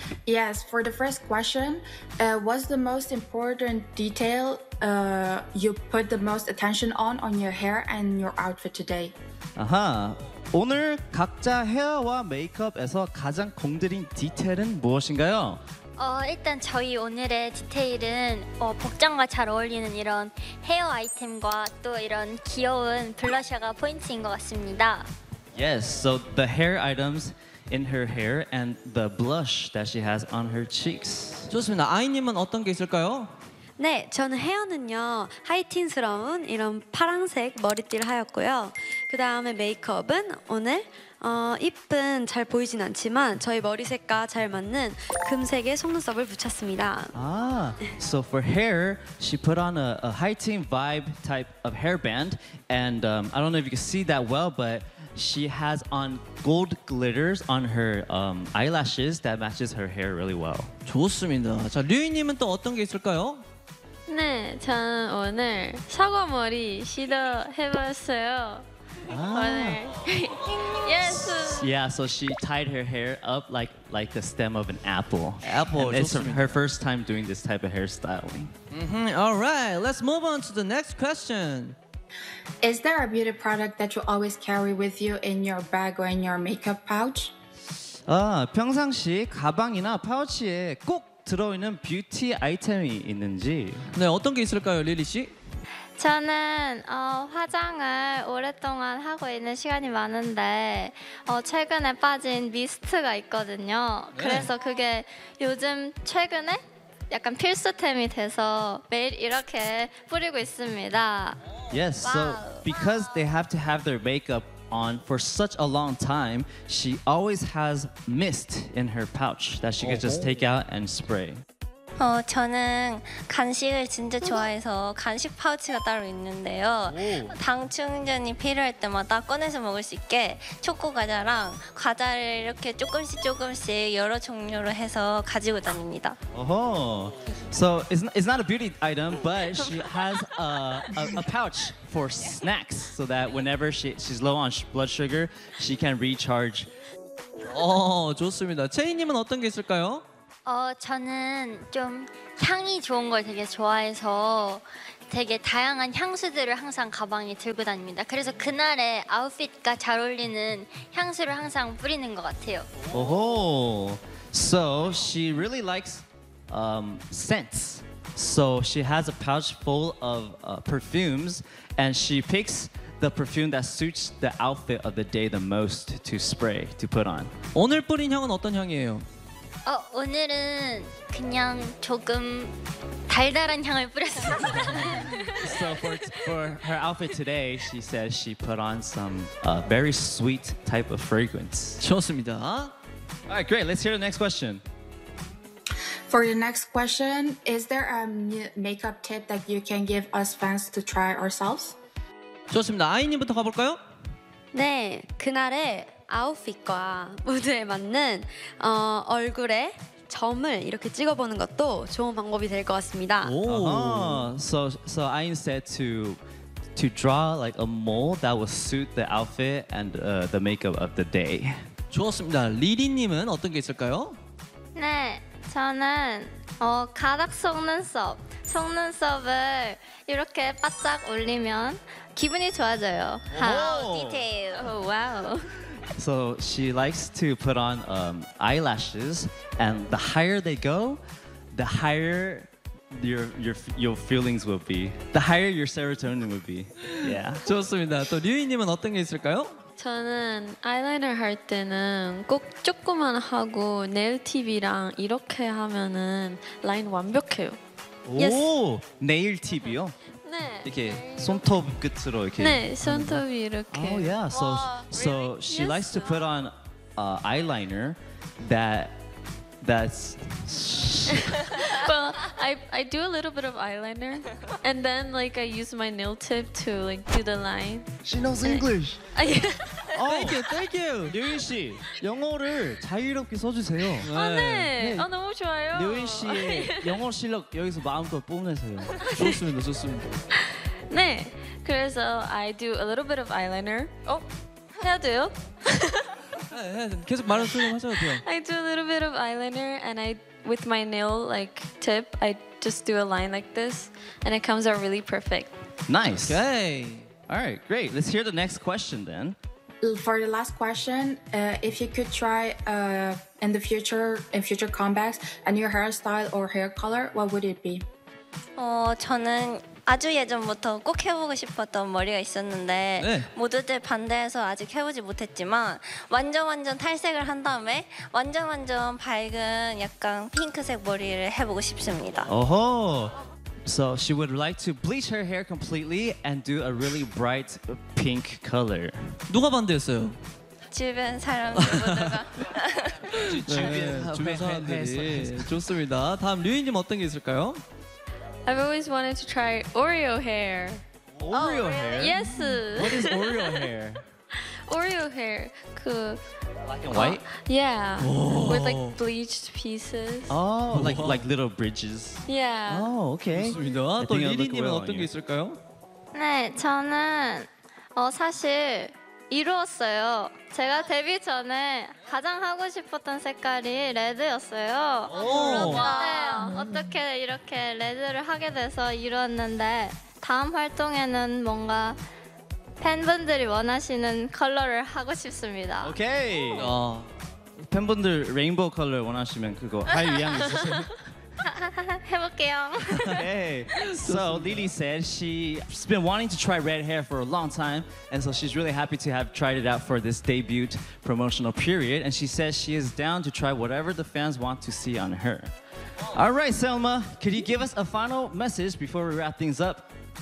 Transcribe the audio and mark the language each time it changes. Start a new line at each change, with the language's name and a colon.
English: Yes, for the first question, what's the most important detail you put the most attention on your hair and your outfit today? Uh-huh.
Korean: 오늘 각자 헤어와 메이크업에서 가장 공들인 디테일은 무엇인가요? 일단 저희 오늘의 디테일은 복장과 잘 어울리는 이런 헤어 아이템과 또 이런 귀여운 블러셔가 포인트인 것 같습니다.
English: Yes, so the hair items in her hair and the blush that she has on her cheeks.
Korean: 좋습니다. 아이님은 어떤 게 있을까요? 네, 저는 헤어는요, 하이틴스러운 이런 파란색 머리띠를 하였고요. 그 다음에 메이크업은 오늘 이쁜 잘 보이진 않지만 저희 머리색과 잘 맞는 금색의 속눈썹을 붙였습니다.
English: 아, so for hair, she put on a high-tint vibe type of hairband. And I don't know if you can see that well, but she has on gold glitters on her eyelashes that matches her hair really well.
Korean: 좋습니다. 자, 류이님은 또 어떤 게 있을까요? 네, 저는 오늘 사과머리 시도해봤어요.
English: 아. Yes. Yeah, so she tied her hair up like the stem of an apple. Apple. And it's her first time doing this type of hairstyling. Mm-hmm. All right, let's move on to the next question. Is there a beauty product that you always carry with you in your bag or in your makeup pouch?
Korean: 평상시 가방이나 파우치에 꼭 들어있는 뷰티 아이템이 있는지. 네, 어떤 게 있을까요, 릴리 씨? 저는 화장을 오랫동안 하고 있는 시간이 많은데 최근에 빠진 미스트가 있거든요. 네. 그래서 그게 요즘 최근에 약간 필수템이 돼서 매일 이렇게 뿌리고 있습니다.
English: Yes, wow. So because they have to have their makeup on for such a long time, she always has mist in her pouch that she could just take out and spray.
Korean: 저는 간식을 진짜 좋아해서 간식 파우치가 따로 있는데요. 당 충전이 필요할 때마다 꺼내서 먹을 수 있게 초코 과자랑 과자를 이렇게 조금씩 여러 종류로 해서 가지고 다닙니다.
English: So it's not a beauty item, but she has a pouch for snacks so that whenever she's low on blood sugar, she can recharge.
Korean: 좋습니다. 채인님은 어떤 게 있을까요? 저는 좀 향이 좋은 걸 되게 좋아해서 되게 다양한 향수들을 항상 가방에 들고 다닙니다. 그래서 그날의 아웃핏과 잘 어울리는 향수를 항상 뿌리는 것 같아요.
English: Oh, so she really likes scents. So she has a pouch full of perfumes and she picks the perfume that suits the outfit of the day the most to spray, to put on.
Korean: 오늘 뿌린 향은 어떤 향이에요? 오늘은 그냥 조금 달달한 향을 뿌렸습니다.
English: So for her outfit today, she says she put on some very sweet type of fragrance.
Korean: 좋습니다.
English: All right, great. Let's hear the next question. For the next question, is there a makeup tip that you can give us fans to try ourselves?
Korean: 좋습니다. 아이님부터 가볼까요? 네, 그날에 아웃핏과 무드에 맞는 얼굴에 점을 이렇게 찍어보는 것도 좋은 방법이 될 것 같습니다.
English: So Ayn said to draw like a mole that would suit the outfit and the makeup of the day.
Korean: 좋습니다. 리리님은 어떤 게 있을까요? 네, 저는 가닥 속눈썹. 속눈썹을 이렇게 바짝 올리면 기분이 좋아져요. 디테일.
English: Oh, wow. So she likes to put on eyelashes, and the higher they go, the higher your feelings will be. The higher your serotonin will be. Yeah.
Korean: 좋습니다. 또 류이님은 어떤 게 있을까요? 저는 아이라이너 할 때는 꼭 조금만 하고 네일 팁이랑 이렇게 하면은 라인 완벽해요. 오, yes. 네일 팁이요? 네. 이렇게 손톱 끝으로 이렇게 네, 손톱 이렇게.
English: Oh yeah. So wow, so really? She yes. likes to put on eyeliner that's Well, I do a little bit of eyeliner, and then like I use my nail tip to like do the line. She knows English. Oh, thank you, thank you,
Korean: 류인 씨. 영어를 자유롭게 써주세요. 네. 아, 네. 네. 아, 너무 좋아요. 류인 씨의 영어 실력 여기서 마음껏 뽐내세요. 좋습니다, 좋습니다. 네. 그래서
English: I do a little bit of eyeliner.
Korean: 어? 해야 돼요? 계속 말하시면 하셔도 돼요.
English: I do a little bit of eyeliner and I with my nail like tip I just do a line like this and it comes out really perfect. Nice. Okay. All right, great. Let's hear the next question then. For the last question, if you could try in future comebacks a new hairstyle or hair color, what would it be?
Korean: 저는 아주 예전부터 꼭 해보고 싶었던 머리가 있었는데 네. 모두들 반대해서 아직 해보지 못했지만 완전 탈색을 한 다음에 완전 밝은 약간 핑크색 머리를 해보고 싶습니다. 오호!
English: So she would like to bleach her hair completely and do a really bright pink color.
Korean: 누가 반대했어요? 주변 사람들 모두가. 주변 사람들이 좋습니다. 다음 류인님 어떤 게 있을까요?
English: I've always wanted to try Oreo hair. Oreo hair? Yes. What is Oreo hair? Oreo hair. Black and white? Yeah. Oh. With like bleached pieces. Oh, like little bridges. Yeah. Oh, okay.
Korean: 좋습니다. 또 리리님은 어떤 게 있을까요? 네, 저는 사실 이루었어요. 제가 데뷔 전에 가장 하고 싶었던 색깔이 레드였어요. 그런데 어떻게 이렇게 레드를 하게 돼서 이루었는데 다음 활동에는 뭔가 팬분들이 원하시는 컬러를 하고 싶습니다. 오케이! 팬분들 레인보우 컬러 원하시면 그거 할 의향 있으세요? 해볼게요.
English: Okay. So Lily said she's been wanting to try red hair for a long time, and so she's really happy to have tried it out for this debut promotional period. And she says she is down to try whatever the fans want to see on her. All right, Selma, could you give us a final message before we wrap things up?